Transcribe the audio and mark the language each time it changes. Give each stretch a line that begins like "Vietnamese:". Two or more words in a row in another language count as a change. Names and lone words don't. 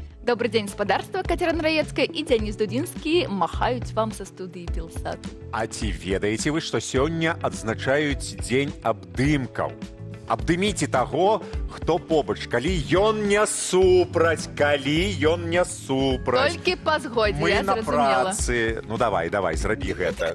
Russian: Добрый день, спадарства, Катерина Раецкая и Денис Дудинский махаюць вам со студии Белсату.
Belarusian: А ці ведаеце вы, што сёння адзначаюць дзень абдымкаў? Абдыміце таго, хто побач, калі ён не супраць, Толькі па згодзе, Мы я на зразумела. працы. Ну давай, зрабі гэта.